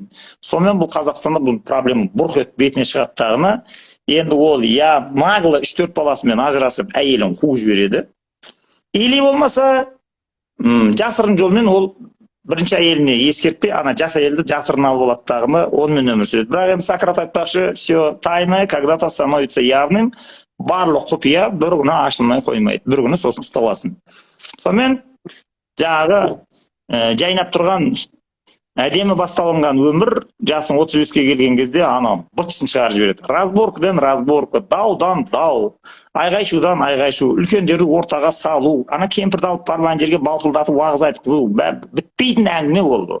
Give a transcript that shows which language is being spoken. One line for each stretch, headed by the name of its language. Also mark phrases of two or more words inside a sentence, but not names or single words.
Kazakh: Сонымен бұл Қазақстанда бұл проблема бұрқ етіп бетіне шығады тағына. Енді ол я нагло 3-4 баласымен ажырасып әйелін қуып жібереді, или болмаса жасырын жолмен ол бірінші әйеліне ескертпей ана жас әйелді жасырын алып алады тағына, онымен өмір сүреді. Бірақ енді Сократ айтпақшы,
Russian: все тайное когда-то становится явным,
Kazakh: барлық құпия бір күні ашылмай қоймайды, бір күні сосын ұсталасың. Сонымен жағы жайнап тұрған әдемі басталынған өмір жасың 35-ке келген кезде ана бытысын шығарып жібереді. Разборкадан разборка, даудан дау, айғай-шудан айғай-шу, үлкендерді ортаға салу, ана кемпірді алып барған жерге балтылдатып уағыз айтқызу, бітпейтін әңгіме болды.